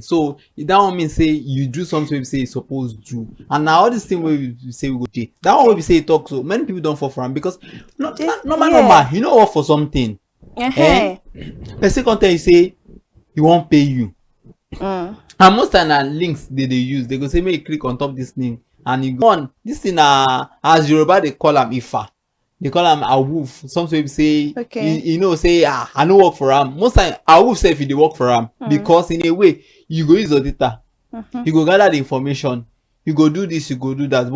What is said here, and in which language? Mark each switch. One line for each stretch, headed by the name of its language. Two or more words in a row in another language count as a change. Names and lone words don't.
Nigerian Pidgin: So that one means say you do something we say it's supposed to do, and now all this thing where we say we go do that one we say it talk, so many people don't fall for them, because normal you know what, for something person content you say he won't pay you. And most time links they use, they go say make you click on top this link and you go on this thing. As Yoruba they call them ifa, they call them awoof. Some people say say I no work for am. Most time awoof say if you dey work for am, because in a way you go use your data, you go gather the information, you go do this, you go do that.